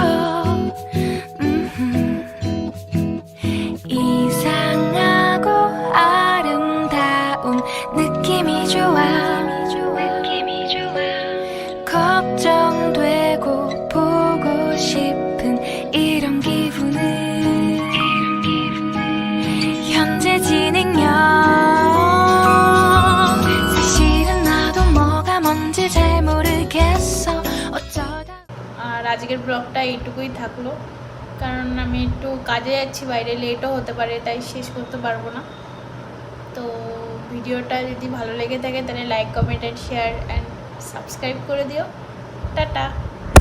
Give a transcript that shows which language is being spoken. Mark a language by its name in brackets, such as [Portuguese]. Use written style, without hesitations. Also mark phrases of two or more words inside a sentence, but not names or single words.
[Korean] 이상하고 아름다운 느낌이 좋아 걱정되고 보고 싶은 이런 기분은 현재 진행형 사실은 나도 뭐가 뭔지 잘 모르겠어 어쩌다 [Bangla] আর আজকের ব্লগটা এইটুকুই থাকলো, কারণ আমি একটু কাজে যাচ্ছি বাইরে, লেটও হতে পারে, তাই শেষ করতে পারবো না। তো ভিডিওটা যদি ভালো লেগে থাকে তাহলে [English] like comment and share and subscribe [Bangla] করে দিও। টাটা।